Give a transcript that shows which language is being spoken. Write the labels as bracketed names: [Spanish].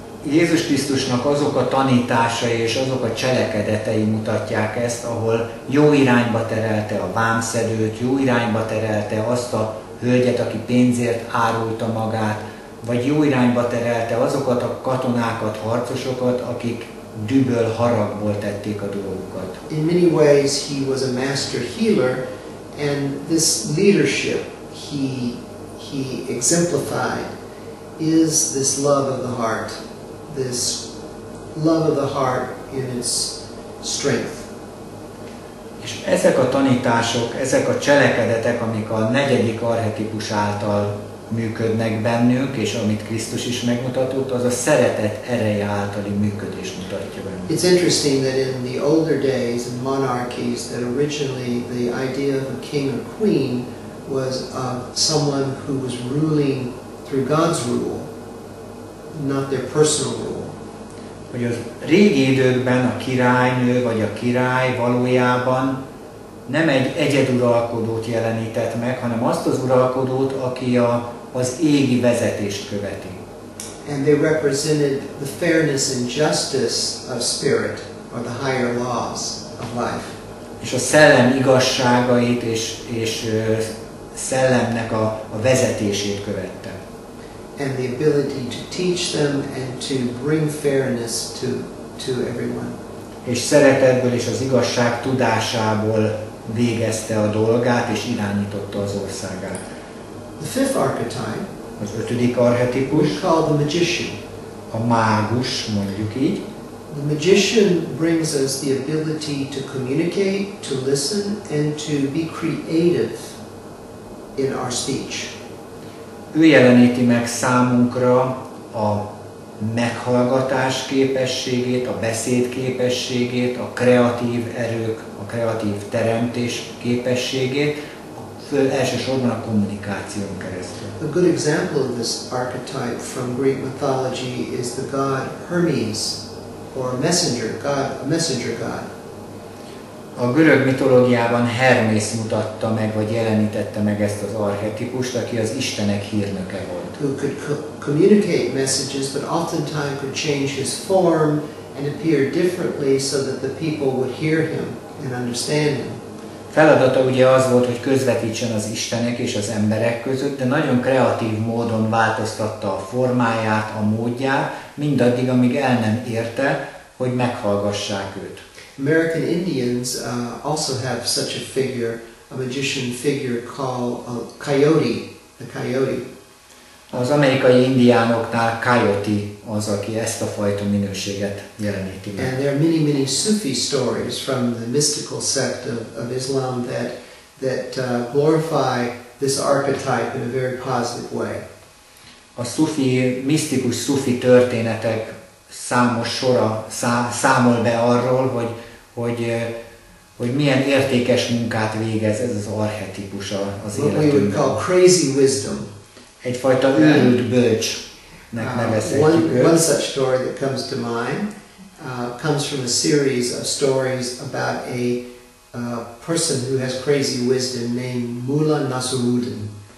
[Hungarian] Jézus Krisztusnak azok a tanításai és azok a cselekedetei mutatják ezt, ahol jó irányba terelte a vámszedőt, jó irányba terelte azt a hölgyet, aki pénzért árulta magát, vagy jó irányba terelte azokat a katonákat, harcosokat, akik dühből, haragból tették a dolgukat. [English] In many ways he was a master healer, and this leadership he exemplified is this love of the heart. This love of the heart in its strength. [Hungarian] És ezek a tanítások, ezek a cselekedetek, amik a negyedik archetipus által működnek bennünk, és amit Krisztus is megmutatott, az a szeretet ereje általi működést mutatja bennünk. [English] It's interesting that in the older days in monarchies that originally the idea of a king or queen was someone who was ruling through God's rule, not their personal rule. [Hungarian] Hogy az régi időkben a királynő vagy a király valójában nem egy egyeduralkodót jelenített meg, hanem azt az uralkodót, aki az égi vezetést követi. [English] And they represented the fairness and justice of spirit, or the higher laws of life. [Hungarian] És a szellem igazságait és szellemnek a vezetését követte. [English] And the ability to teach them and to bring fairness to everyone. [Hungarian] És szeretetből és az igazság tudásából végezte a dolgát és irányította az országát. [English] The fifth archetype, [Hungarian] az ötödik archetipus, [English] we call the magician. [Hungarian] A mágus, mondjuk így. [English] The magician brings us the ability to communicate, to listen, and to be creative in our speech. [Hungarian] Ő jeleníti meg számunkra a meghallgatás képességét, a beszéd képességét, a kreatív erők, a kreatív teremtés képességét, elsősorban a kommunikáción keresztül. [English] A good example of this archetype from Greek mythology is the god Hermes, or a messenger god. [Hungarian] A görög mitológiában Hermész mutatta meg, vagy jelenítette meg ezt az archetipust, aki az istenek hírnöke volt. [English] Who could communicate messages, but oftentimes could change his form and appear differently so that the people would hear him and understand him. [Hungarian] Feladata ugye az volt, hogy közvetítsen az istenek és az emberek között, de nagyon kreatív módon változtatta a formáját, a módját, mindaddig, amíg el nem érte, hogy meghallgassák őt. [English] American Indians also have such a figure, a magician figure called a coyote, the coyote. [Hungarian] Az amerikai indiánoknál coyote az, aki ezt a fajta minőséget jeleníti meg. [English] And there are many Sufi stories from the mystical sect of Islam that glorify this archetype in a very positive way. [Hungarian] A misztikus szufi történetek számos sora számol be arról, hogy milyen értékes munkát végez ez az archetipus az [English] What we would [Hungarian] életünkben. [English] call crazy wisdom. [Hungarian] Egyfajta őrült bölcsnek nevezhetjük őt. [English] One such story that comes to mind comes from a series of stories about a person who has crazy wisdom named Mullah Nasruddin.